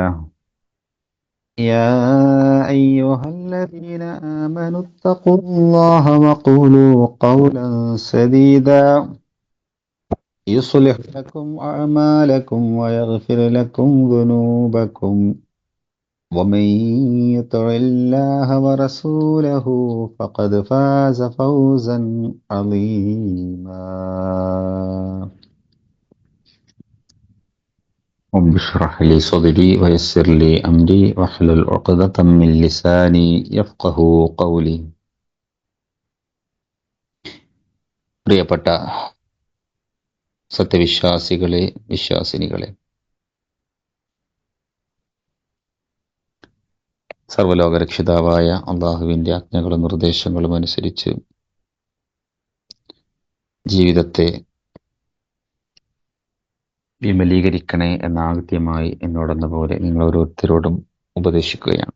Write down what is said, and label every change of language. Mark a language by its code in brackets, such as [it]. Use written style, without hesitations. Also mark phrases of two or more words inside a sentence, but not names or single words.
[ar] يا أيها الذين آمنوا اتقوا الله وقولوا قولا سديدا يصلح لكم أعمالكم ويغفر لكم ذنوبكم ومن يطع الله ورسوله فقد فاز فوزا عظيما. رب اشرح لي صدري ويسر لي أمري واحلل عقدة من لساني يفقه قولي. [ml] പ്രിയപ്പെട്ട സത്യവിശ്വാസികളെ, വിശ്വാസിനികളെ, സർവ്വലോകരക്ഷിതാവായ അള്ളാഹുവിൻ്റെ ആജ്ഞകളും നിർദ്ദേശങ്ങളും അനുസരിച്ച് ജീവിതത്തെ വിമലീകരിക്കണേ എന്ന ആദ്യമായി എന്നോടെന്ന പോലെ നിങ്ങൾ ഓരോരുത്തരോടും ഉപദേശിക്കുകയാണ്.